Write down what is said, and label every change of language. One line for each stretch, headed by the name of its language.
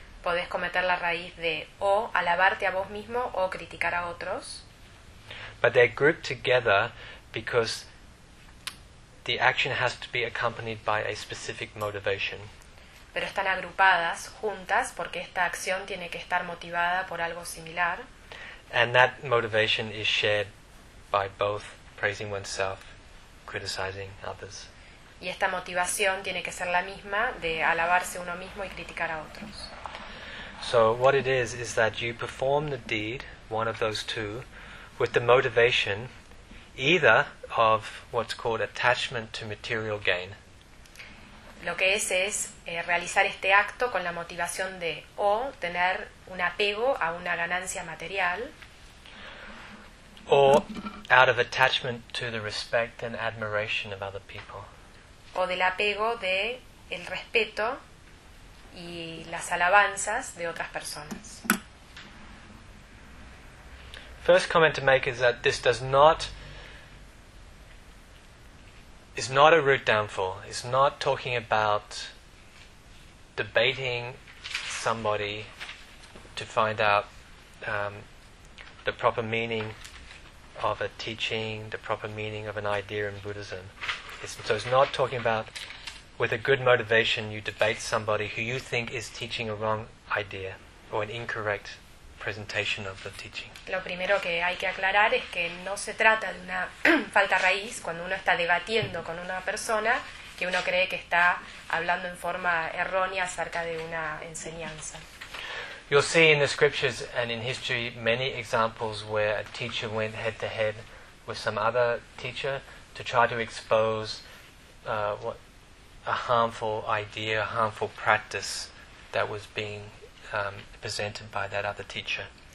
Spanish: Podés cometer la raíz de o alabarte a vos mismo o criticar a otros.
English: But they're grouped together because the action has to be accompanied by a specific motivation.
Spanish: Pero están agrupadas juntas porque esta acción tiene que estar motivada por algo similar.
English: And that motivation is shared by both praising oneself, criticizing others.
Spanish: Y esta motivación tiene que ser la misma de alabarse uno mismo y criticar a otros.
English: So what it is that you perform the deed, one of those two, with the motivation either of what's called attachment to material gain.
Spanish: Lo que es realizar este acto con la motivación de o tener un apego a una ganancia material.
English: O out of attachment to the respect and admiration of other people.
Spanish: O del apego de el respeto y las alabanzas de otras personas.
English: First comment to make is that this does not is not a root downfall. It's not talking about debating somebody to find out the proper meaning of a teaching, the proper meaning of an idea in Buddhism. So it's not talking about, with a good motivation, you debate somebody who you think is teaching a wrong idea or an incorrect presentation of the teaching.
Spanish: Lo primero que hay que aclarar es que no se trata de una falta raíz cuando uno está debatiendo con una persona que uno cree que está hablando en forma errónea acerca de una enseñanza.
English: You'll see in the scriptures and in history many examples where a teacher went head to head with some other teacher to try to expose what a harmful idea, a harmful practice that was being presented by that other teacher.